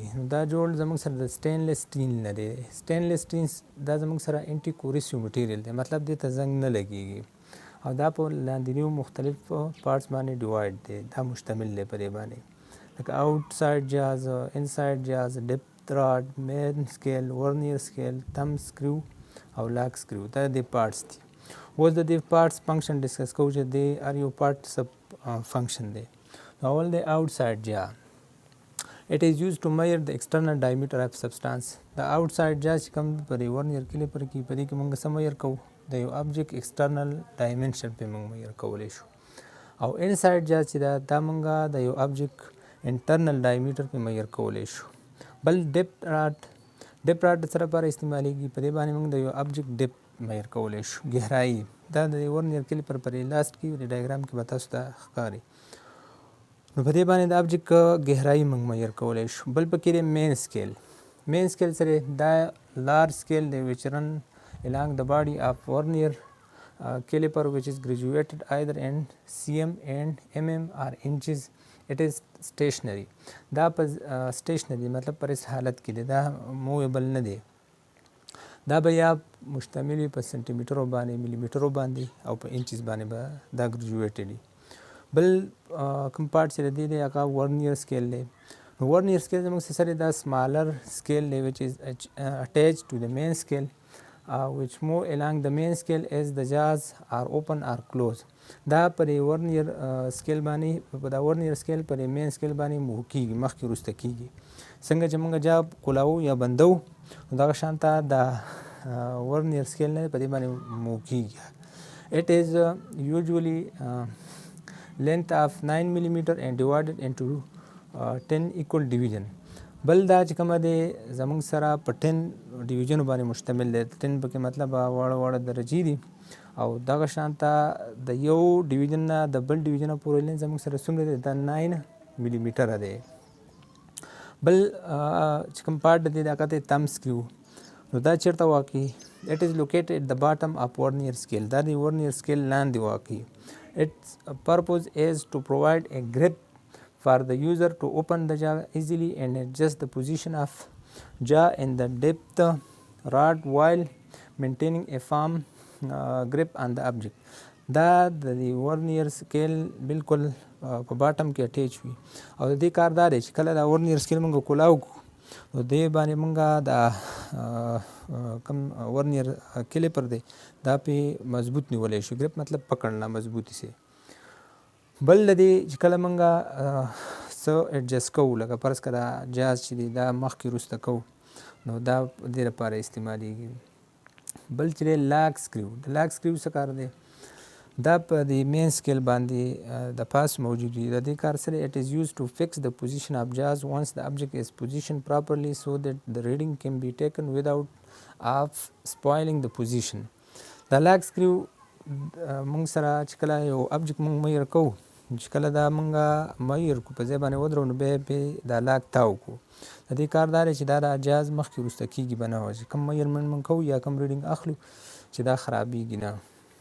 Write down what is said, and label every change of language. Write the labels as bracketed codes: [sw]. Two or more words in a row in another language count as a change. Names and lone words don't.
[ps] نو دا جوړ زموږ سره د [en] stainless steel [ps] نه دی. [en] stainless steel [ps] دا زموږ سره [en] anti-corrosive material [ps] دی، مطلب دې ته زنګ نه لګیږي او دا په لاندنیو مختلف پارټس باندې ډیوایډ دی، دا مشتمل دی په دې باندې، لکه [en] outside jaws, inside jaws, depth rod, main scale, vernier scale, thumb screw [ps] او [en] lock screw. [ps] دا د پارټس دي. اوس د دې [en] parts function discuss [ps] کوو چې دی ار یو پارټ سب فنکشن دی. اول دی [en] outside jaw. It is used to measure the external diameter of substance. The outside jaw [ps] چې کوم په دې [en] vernier caliper [ps] کې په دې کې موږ څه میجر کوو؟ د یو ابجکټ [en] external dimension [ps] پې موږ میجر کولی شو. او [en] inside jaw [ps] چې دا موږ د یو ابجکټ [en] internal diameter [ps] پې میجر کولی شو. بل [en] depth rod [ps] د څه لپاره استعمالیږي؟ په دې باندې موږ د یو ابجکټ ډپت میجر کولی شو. ګهرایي دا د [en] vernier caliper [ps] پر لاست کې د ډایګرام کې به تاسو ته ښکاري. نو په دې باندې د ابجکټ ګهرایي موږ میجر کولی شو. بل پکې دی مین سکیل. مین سکیل سره دا لارج سکیل دی [en] which run along the body of Vernier caliper which is graduated either in cm and mm or inches. It is stationary. [ps] دا په stationary مطلب پر اس حالت کې دی، دا موویبل نه دی. دا به یا مشتمل په سنټي میټرو باندې، ملي میټرو باندې او په انچز باندې به دا ګریجویټډ وي. بل کوم پارټ چې د دې دی هغه ورنیر سکیل دی. نو ورنیر سکیل زموږ سره دا سمالر سکیل دی [en] which is attached to the main scale which move along the main scale as the jaws are open or closed. [ps] دا پر [en] vernier scale [ps] باندې په دا [en] vernier scale [ps] پر [en] main scale [ps] باندې موو کیږي، مخکې وروسته کیږي. څنګه چې موږ جا کولاو یا بندو نو دغه شانته دا [en] vernier scale [ps] نه په دې باندې موو کیږي. [en] It is usually length of 9 millimeter and divided into 10 equal division. [ps] بل دا چې کومه دی زموږ سره په 10 ډیویژنو باندې مشتمل دی. 10 پکې مطلب واړه درجې دي او دغه شانته د یو ډیویژن نه د بل ډیویژن پورې لینز زموږ سره څومره دی؟ دا 9 ملي میټره دی. بل چې کوم پارټ دی هغه دی [en] thumb screw. [ps] نو دا چیرته واقع؟ [en] It is located at the bottom of Vernier scale. [ps] دا د [en] vernier scale [ps] لاندې واقع. [en] Its purpose is to provide a grip for the user to open the jaw easily and adjust the position of jaw and the depth rod while maintaining a firm grip on the object. [ps] دا د [en] vernier scale [ps] بالکل په باټم کې اټیچ وي او د دې کار دا دی چې کله دا [en] vernier scale [ps] موږ کولاو کړو نو دې باندې موږ دا کوم [en] vernier caliper [ps] دی دا پې مضبوط نیولی شو. ګریپ مطلب پکړنا مضبوطی سي. بل د دې چې کله موږ څه ایډجسټ کوو، لکه فرض که دا جاز چې دی دا مخکې وروسته کوو نو دا دې لپاره استعمالیږي. بل چې دی [en] lock screw. [ps] د [en] lock screw [ps] څه کار دی؟ دا په د [en] main scale [ps] باندې د پاس موجود وي. د دې کار سره [en] it is used to fix the position of jaws once the object is positioned properly so that the reading can be taken without of spoiling the position. [ps] دا [en] lock screw [ps] موږ سره چې کله یو ابجکټ موږ میجر کوو چې کله دا موږ میجر کړو په ځای باندې ودرو نو بیا پې دا لاک تاو کړو. د دې کار دا دی چې دا جاز مخکې وروسته کیږي به نه، چې کوم میجرمنټ موږ کوو یا کوم ریډینګ اخلو چې دا خرابیږي نه.